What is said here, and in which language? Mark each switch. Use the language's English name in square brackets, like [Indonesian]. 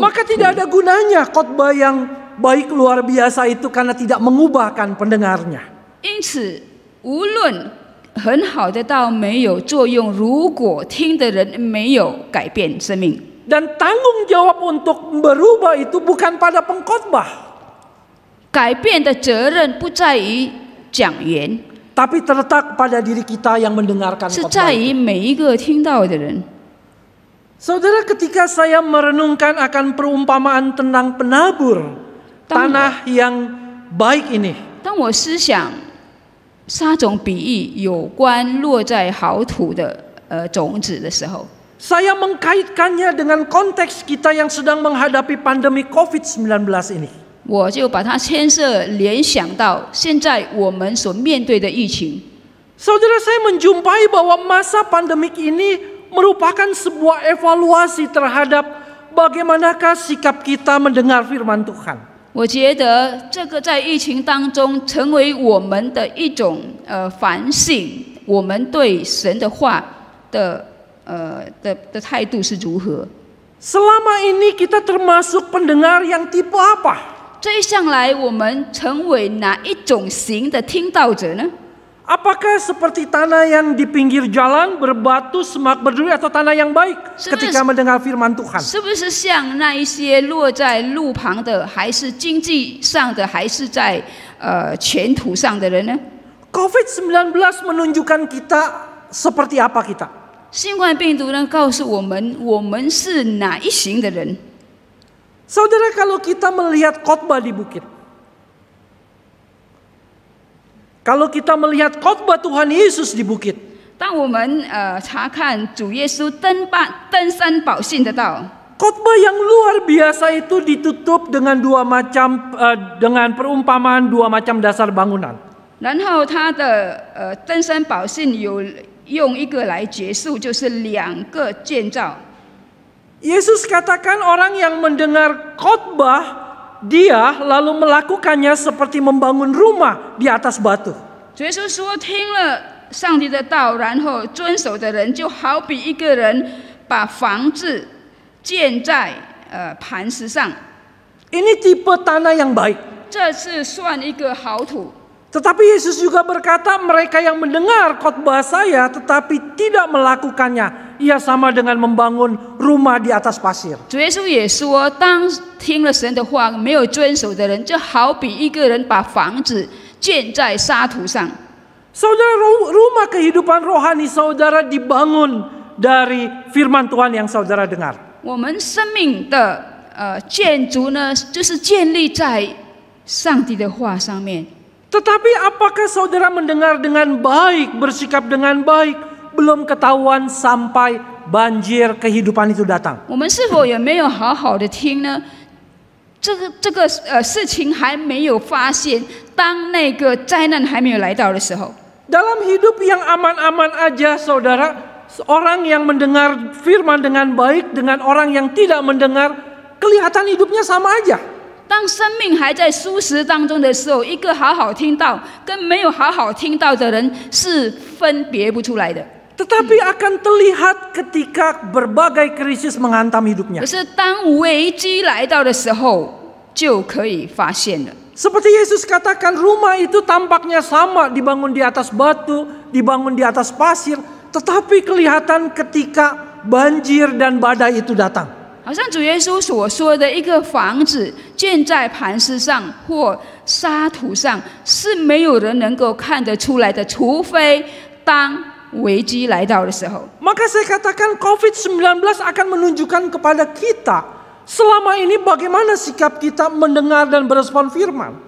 [Indonesian] Maka tidak ada gunanya khotbah yang baik luar biasa itu karena tidak mengubahkan pendengarnya. [Chinese] 因此，无论很好的道没有作用，如果听的人没有改变生命， [Indonesian] Dan tanggung jawab untuk berubah itu bukan pada pengkhotbah, [Chinese] 改变的责任不在于讲员， [Indonesian] tapi terletak pada diri kita yang mendengarkan [Chinese] 是 [Indonesian] khotbah [Chinese] 在 [Indonesian] itu. [Chinese] 于每一个听到的人。 [Indonesian] Saudara, ketika saya merenungkan akan perumpamaan tentang penabur tanah yang baik ini, [Chinese] 当我思想撒种比喻有关落在好土的种子的时候， [Indonesian] saya mengkaitkannya dengan konteks kita yang sedang menghadapi pandemi COVID-19 ini. [Chinese] 我就把它牵涉联想到现在我们所面对的疫情。 [Indonesian] Saudara, saya menjumpai bahwa masa pandemik ini merupakan sebuah evaluasi terhadap bagaimanakah sikap kita mendengar firman Tuhan. [Chinese] 我觉得这个在疫情当中成为我们的一种反省，我们对神的话的态度是如何。 [Indonesian] Selama ini kita termasuk pendengar yang tipe apa? [Chinese] 这一向来我们成为哪一种型的听到者呢？ [Indonesian] Apakah seperti tanah yang di pinggir jalan berbatu semak berduri atau tanah yang baik ketika mendengar firman Tuhan? [Chinese] 是不是像那一些落在路旁的，还是经济上的，还是在前途上的人呢？ [Indonesian] COVID-19 menunjukkan kita seperti apa kita. [Chinese] 新冠病毒呢，告诉我们我们是哪一型的人。 [Indonesian] Saudara, kalau kita melihat khotbah di bukit, kalau kita melihat khotbah Tuhan Yesus di bukit, [Chinese] 当我们查看主耶稣登山宝训的道， [Indonesian] khotbah yang luar biasa itu ditutup dengan dengan perumpamaan dua macam dasar bangunan. [Chinese] 然后他的登山宝训有用一个来结束，就是两个建造。 [Indonesian] Yesus katakan orang yang mendengar khotbah dia lalu melakukannya seperti membangun rumah di atas batu. [Chinese] 主耶稣说：“听了上帝的道，然后遵守的人，就好比一个人把房子建在磐石上。 [Indonesian] Ini tipe tanah yang baik. [Chinese] 这是算一个好土。 [Indonesian] Tetapi Yesus juga berkata, mereka yang mendengar khotbah saya tetapi tidak melakukannya, ia sama dengan membangun rumah di atas pasir. [Chinese] 主耶稣也说，当听了神的话没有遵守的人，就好比一个人把房子建在沙土上。 [Indonesian] Saudara, rumah kehidupan rohani saudara dibangun dari firman Tuhan yang saudara dengar. [Chinese] 我们生命的建筑呢，就是建立在上帝的话上面。 [Indonesian] Tetapi apakah saudara mendengar dengan baik, bersikap dengan baik, belum ketahuan sampai banjir kehidupan itu datang? [Chinese] 我们是否也没有好好的听呢？这个事情还没有发现，当那个灾难还没有来到的时候。 [Indonesian] Dalam hidup yang aman-aman aja saudara, orang yang mendengar firman dengan baik dengan orang yang tidak mendengar, kelihatan hidupnya sama aja. [Chinese] 当生命还在舒适当中的时候，一个好好听到跟没有好好听到的人是分别不出来的。 [Indonesian] Tetapi akan terlihat ketika berbagai krisis menghantam hidupnya. [Chinese] 可是当危机来到的时候，就可以发现了。 [Indonesian] Seperti Yesus katakan, rumah itu tampaknya sama dibangun di atas batu, dibangun di atas pasir, tetapi kelihatan ketika banjir dan badai itu datang. [Chinese] 好像主耶稣所说的，一个房子建在磐石上或沙土上，是没有人能够看得出来的，除非当危机来到的时候。 [Indonesian] Maka saya katakan COVID-19 akan menunjukkan kepada kita selama ini bagaimana sikap kita mendengar dan berespon firman.